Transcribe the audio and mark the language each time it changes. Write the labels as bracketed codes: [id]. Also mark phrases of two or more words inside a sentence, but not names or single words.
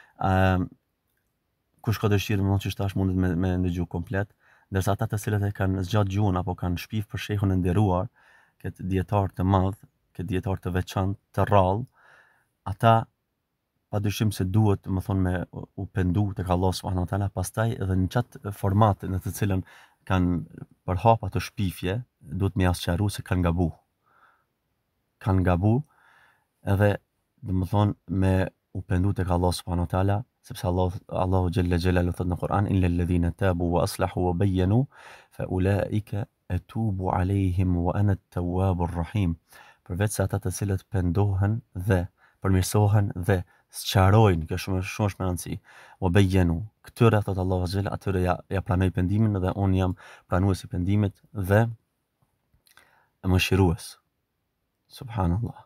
[sq] Kush ka dëshirë që tash mundet me ndëgju komplet, ndërsa ata të cilët e kanë zgjat gjuhën apo kanë shpif për shehun e nderuar, këtë dietar të madh, këtë dietar të veçantë, të rrallë, ata padyshim se duhet me u pendu tek [ar] الله سبحانه وتعالى, [sq] pastaj edhe në çat formate në të cilën kanë përhap ato shpifje, duhet me jashtëru se kanë gabu. Kanë gabu edhe me u pendu tek [ar] الله سبحانه وتعالى, [sq] sepse [ar] الله جل جلاله [sq] thot në Kur'an [ar] إلا الذين تابوا وأصلحوا وبينوا فأولئك أتوب عليهم وأنا التواب الرحيم. [sq] Përveç se ata të cilët pendohen dhe përmirësohen dhe sqarojnë, kjo shumë është me rëndësi. [ar] وبينوا, [sq] këtyre thot [ar] الله جل, [sq] atyre ja pranoj pendimin dhe unë jam pranues I pendimit dhe mëshirues. Subhanallah.